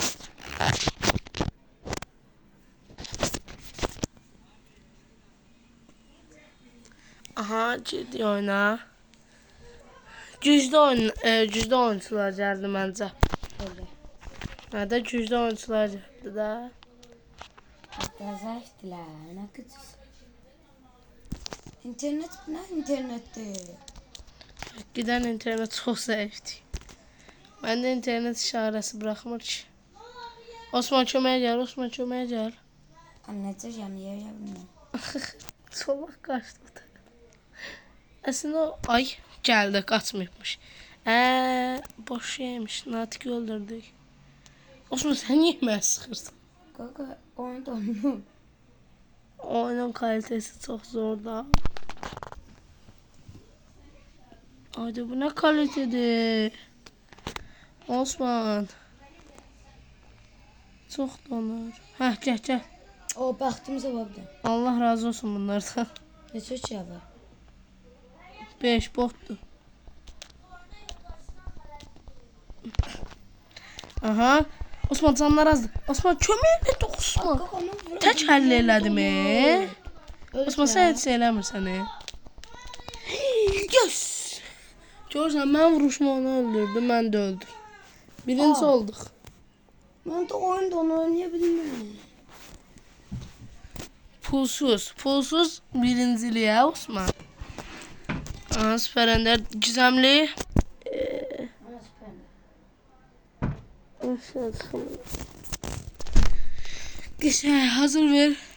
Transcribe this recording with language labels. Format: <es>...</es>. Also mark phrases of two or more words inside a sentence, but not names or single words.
<az>Aha, ciddi oyna. Güclü oyuncular gəldi məncə. Məndə güclü oyuncular gəldi də.</az> <tr>Hatta zayıftılar, ne kötüsü. İnternet ne internetti? Giden internet çok zayıftı.</tr> <az>Məndə internet işarəsi buraxmır ki. Osman köməyə gəl, Osman köməyə gəl.</az> <tr>Anlatacağım yerimden.</tr> <az>Solaq qaçdı. Əslində o ay gəldi, qaçmayıbmış. Boş şeymiş, Natiqi öldürdük. Osman sən niyə mənə sıxırsan? Kaka oyunda onu.</az> <tr>Oyunun kalitesi çok zor da. Haydi bu ne kalitedir? Osman. Çok donur. Heh gel. O baktığımıza baktı. Allah razı olsun bunlardan. Ne söz ya var? 5 bottu. Aha.</tr> <az>Osman canlar azdı. Osman köməklə də Osman. Tək həll elədi mi? Osman sən heç şey eləmirsən.</az> <en>Yes!</en> <az>Görürsən mən vuruşma onu öldürdüm, mən də öldüm. Birinci olduq.</az> <tr>Ben de oyunda onu oynayabilirim. Pulsuz birinciliğe Osman. Aha, Süper Ender gizemli.</tr> <az>Güzel, hazır ver.</az>